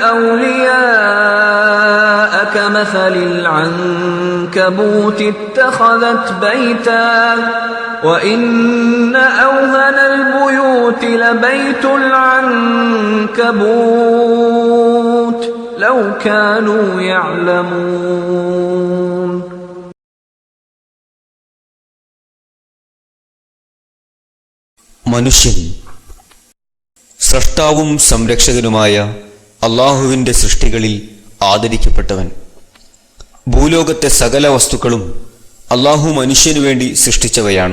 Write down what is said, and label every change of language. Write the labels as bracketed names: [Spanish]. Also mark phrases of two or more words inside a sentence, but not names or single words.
[Arabic] أولياء كمثل العنكبوت اتخذت بيتا وإن أوهن البيوت لبيت العنكبوت لو كانوا يعلمون. [Malayalam] മനുഷ്യൻ സ്രഷ്ടാവും സംരക്ഷകനുമായ അള്ളാഹുവിൻ്റെ സൃഷ്ടികളിൽ ആദരിക്കപ്പെട്ടവൻ. ഭൂലോകത്തെ സകല വസ്തുക്കളും അള്ളാഹു മനുഷ്യനു വേണ്ടി സൃഷ്ടിച്ചവയാണ്.